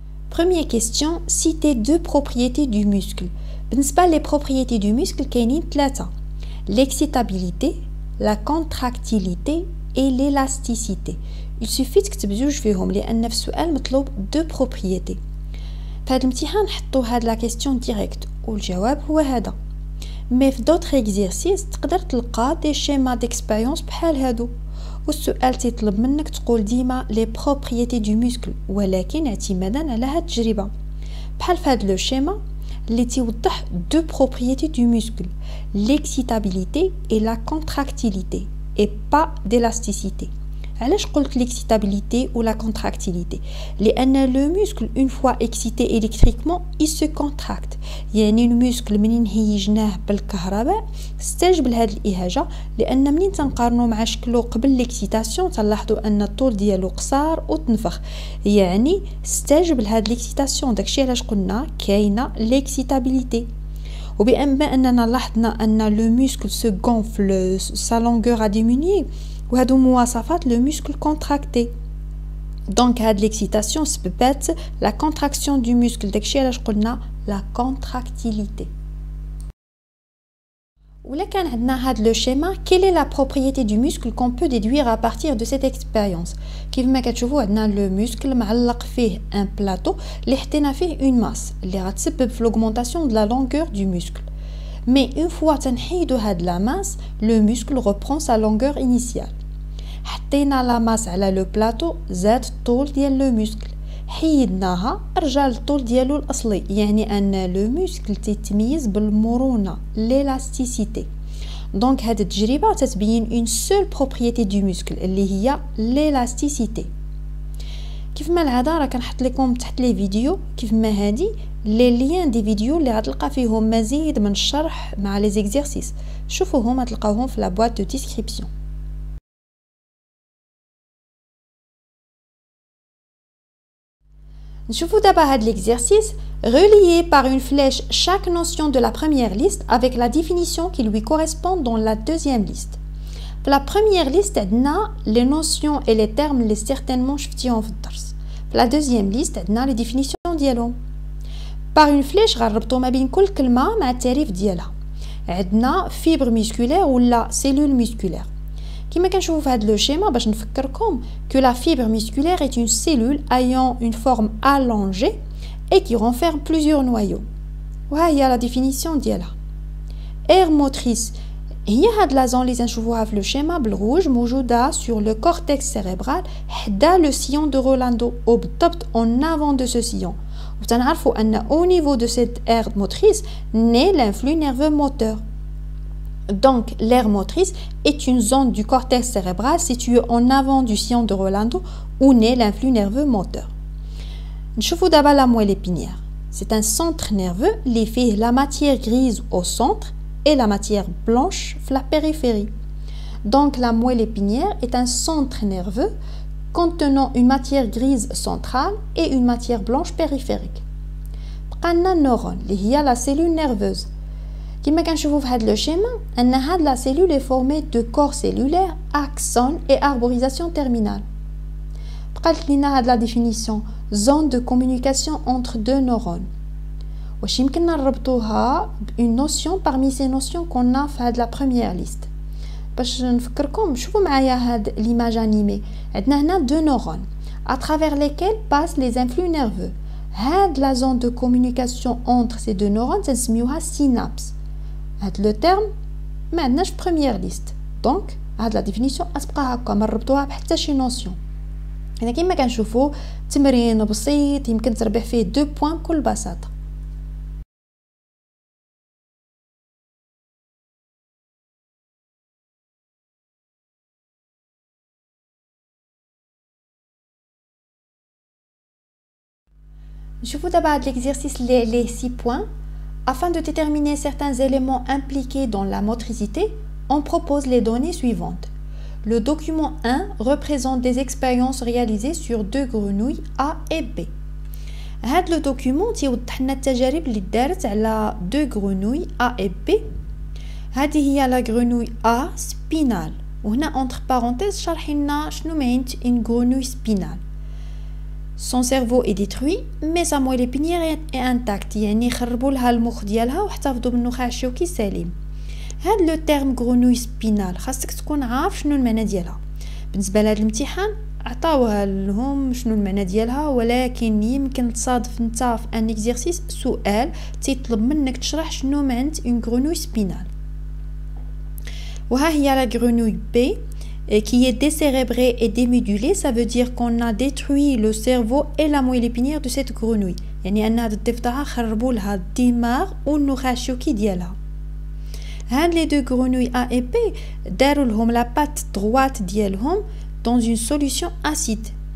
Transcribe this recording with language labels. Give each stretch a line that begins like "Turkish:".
French: Première question, citez deux propriétés du muscle.
Arabic: بالنسبة
French: les propriétés du muscle
Arabic: كاينين ثلاثة.
French: L'excitabilité, la contractilité et l'élasticité. Il suffit
Arabic: تكتب جوج فيهم لأن في السؤال مطلوب
French: deux propriétés.
Arabic: في هذا الامتحان نحطوا هاد لا كيستيون ديريكت والجواب هو هذا. مي في دوطخ اكزيرسيس تقدر تلقى دي شيما ديكسبيريونس بحال هادو والسؤال تيطلب منك تقول ديما لي بروبريتي دو موسكل ولكن اعتمادا على هاد التجربه بحال في هاد لو شيما اللي تيوضح دو بروبريتي دو موسكل
French: l'excitabilité et la contractilité et pas d'élasticité.
Arabic: علاش قلت l'excitabilité ou la contractilité لأن
French: le muscle une fois excité électriquement il se contracte
Arabic: يعني المسكل منين هيجناه بالكهرباء استجب لهذه الإهاجة لأن منين تنقارنو مع شكلو قبل l'excitation تلاحظوا أن الطول ديالو قصار وتنفخ يعني استجب لهذه l'excitation داكشي علاش قلنا كاينة l'excitabilité. وبما أننا لاحظنا أن
French: le muscle se gonfle sa longueur a diminué
Arabic: وهادو مواصفات
French: le muscle contracté donc هاد l'excitation سببت la contraction du muscle
Arabic: داكشي علاش قلنا
French: la contractilité.
Arabic: ولا كان عندنا هاد لو شيما
French: quelle est la propriété du muscle qu'on peut déduire à partir de cette expérience.
Arabic: كيف ما كتشوفوا عندنا لو muscle معلق فيه ان بلاطو اللي حطينا فيه اون ماس اللي غتسبب في l'augmentation de la longueur du muscle.
French: mais une fois
Arabic: تنحيدو هاد لا ماس
French: le muscle reprend sa longueur initiale.
Arabic: حطينا لا ماس على لو بلاطو زاد الطول ديال لو muscle حيدناها رجع للطول ديالو الاصلي يعني ان لو موسكل تيتميز بالمرونه l'élasticité. دونك هاد التجربه تتبين اون سول بروبريتي دو موسكل اللي هي l'élasticité. كيف ما العاده راه كنحط لكم تحت لي فيديو كيف ما هادي لي ليان دي فيديو اللي غتلقى فيهم مزيد من الشرح مع لي زيكزيرسيس شوفوهم غتلقاوهم في لا بواط دو ديسكريبسيون.
French: نشوفوا دابا هاد l'exercice relié par une flèche chaque notion de la première liste avec la définition qui lui correspond dans la deuxième liste. في la première liste عندنا les notions et les termes اللي certainement
Arabic: شفتيهم في الدرس.
French: في la deuxième liste عندنا les définitions ديالهم. par une flèche
Arabic: غنربطوا ما بين كل كلمه مع التعريف ديالها.
French: عندنا fibre musculaire ولا cellule musculaire.
Arabic: كما كنشوفوا في هذا لو شيما باش نفكركم
French: que la fibre musculaire est une cellule ayant une forme allongée et qui renferme plusieurs noyaux.
Arabic: وها هي la définition ديالها. aire motrice هي هاد لا زون اللي تنشوفوها في لو شيما بالروج موجوده
French: sur le cortex cérébral
Arabic: حدا لو sillon de Rolando وبالضبط
French: en avant de ce sillon.
Arabic: وتنعرفوا ان
French: au niveau de cette aire motrice naît l'influx nerveux moteur. Donc, l'aire motrice est une zone du cortex cérébral située en avant du sillon de Rolando où naît l'influx nerveux moteur.
Arabic: نشوفوا دابا
French: la moelle épinière. C'est un centre nerveux qui fait la matière grise au centre et la matière blanche في la périphérie. Donc, la moelle épinière est un centre nerveux contenant une matière grise centrale et une matière blanche périphérique.
Arabic: بقى لنا النورون اللي هي
French: la cellule nerveuse.
Arabic: كما كنشوفوا في هذا لو شيما ان هاد لا سيلول
French: est formée de corps cellulaire, axone et arborisation terminale. بقات لينا هاد لا ديفينيسيون zone de communication entre deux neurones.
Arabic: واش يمكن نربطوها
French: بune notion parmi ces notions qu'on a في هاد لا première liste.
Arabic: باش نفكركم شوفوا معايا هاد l'image animée. عندنا هنا
French: deux neurones à travers lesquels passent les influx nerveux. هاد لا zone de communication entre ces deux neurones
Arabic: تنسميوها
French: synapse.
Arabic: هاد لو تيرم ما عندناش في بروميير ليست دونك هاد لا ديفينيسيون غتبقى هكا ما نربطوها بحتى شي نوسيون. هنا كما كنشوفوا تمرين بسيط يمكن تربح فيه 2 بوين بكل بساطه. نشوفوا دابا هاد
French: l'exercice les 6 points. Afin de déterminer certains éléments impliqués dans la motricité, on propose les données suivantes. Le document 1 représente des expériences réalisées sur 2 grenouilles A et B.
Arabic: هذا
French: le document
Arabic: تيوضح لنا التجارب اللي دارت على
French: 2 grenouilles A et B. هذه هي la grenouille A spinale.
Arabic: وهنا entre parenthèses شرحي لنا شنو معنى une grenouille spinale.
French: Son cerveau est détruit mais sa moelle épinière est intacte.
Arabic: يعني خربوا لها المخ ديالها واحتفظوا بالنخاع الشوكي سليم. هاد لو تيرم غرونوي سبينال خاصك تكون عارف شنو المعنى ديالها. بالنسبه لهذا الامتحان عطاوها لهم شنو المعنى ديالها، ولكن يمكن تصادف نتا في ان اكزرسيس سؤال تيطلب منك تشرح شنو معنى اون غرونوي سبينال. وها هي لا غرونوي بي
French: qui est décérébrée et démédulée. Ça veut dire qu'on a détruit le cerveau et la moelle épinière de cette grenouille.
Arabic: يعني ان هاد الضفدعه خربوا لها الدماغ والنخاع الشوكي ديالها.
French: هاد les deux grenouilles A et B
Arabic: داروا لهم
French: la patte droite ديالهم dans une solution acide.